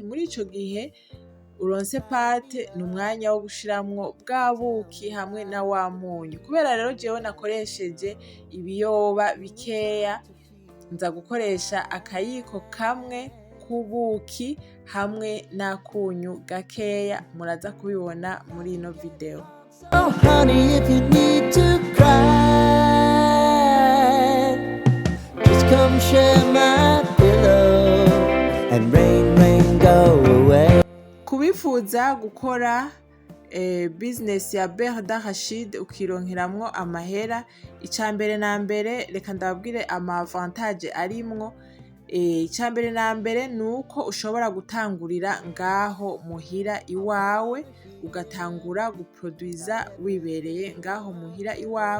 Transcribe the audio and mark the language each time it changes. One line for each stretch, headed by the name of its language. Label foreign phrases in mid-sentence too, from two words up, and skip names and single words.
Rundi: Muri ico gihe uronse pate ni umwanya wo gushiramwo bwa buki hamwe na wa munyu. Kubera rero jewe nakoresheje ibiyoba bikeya, nza gukoresha akayiko kamwe k'ubuki hamwe n'akunyu gakeya, muraza kubibona muri ino video.
English: Oh honey, if you need to cry, just come share my pillow, and rain, rain, go away.
Rundi: Kubifuza gukora business ya
French: beurre d'arachide
Rundi: ukironkeramwo amahera, icambere na mbere reka ndababwire ama avantage arimwo. Icambere na mbere nuko ushobora gutangurira ngaho muhira iwawe, ugatangura guproduiza wibereye ngaho muhira iwawe.